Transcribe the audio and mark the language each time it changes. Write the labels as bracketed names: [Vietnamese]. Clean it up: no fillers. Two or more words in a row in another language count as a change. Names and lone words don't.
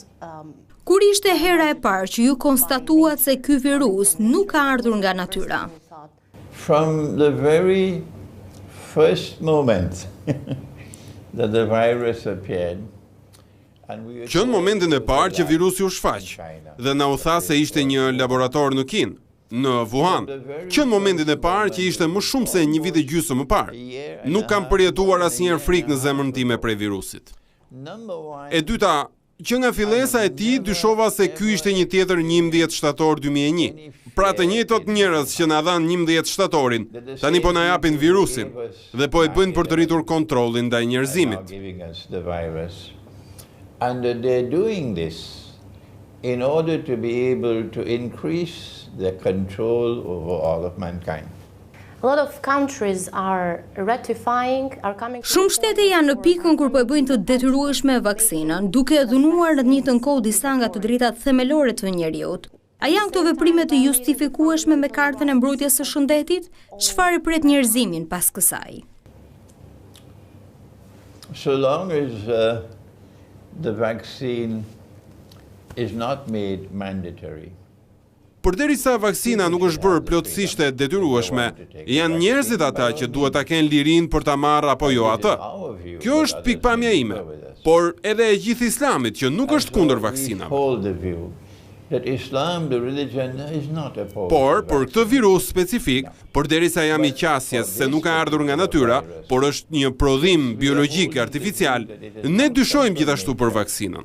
[Albanian] Kur ishte hera e parë që ju konstatuat se ky virus nuk ka ardhur nga natyra? [English] From the very first moment that the virus appeared, [Albanian] Që në momentin e parë që virusi u shfaq dhe na u tha se ishte një laborator në Kinë, në Wuhan, që në momentin e parë që ishte më shumë se një vit e gjysmë më parë, nuk kam përjetuar asnjëherë frikë në zemrën time prej virusit. E dyta, që nga fillesa e tij dyshova se ky ishte një tjetër 11 shtator 2001. Pra të njëjtot njerëz që na dhanë 11 shtatorin, tani po na japin virusin dhe po e bëjnë për të rritur kontrollin ndaj njerëzimit. [English] And they're doing this in order to be able to increase the control over all of mankind. A lot of countries are ratifying, are coming. [Albanian] Shumë shtete janë në pikën kur po e bëjnë të detyrueshme vaksinën, duke dhunuar në të njëjtën kohë disa nga të drejtat themelore të njerëzit. A janë këto veprime të justifikueshme me kartën e mbrojtjes së shëndetit? Çfarë pret njerëzimin pas kësaj? [English] So long as the vaccine is not made mandatory. [Albanian] Përderisa vaksina nuk është bërë plotësisht e detyrueshme, janë njerëzit ata që duhet ta kenë lirinë për ta marrë apo jo atë. Kjo është pikpamja ime, por edhe e gjithë Islamit që nuk është kundër vaksinave. Por, për këtë virus specifik, përderisa jam i qasjes se nuk ka ardhur nga natyra, por është një prodhim biologjik artificial, ne dyshojmë gjithashtu për vaksinën.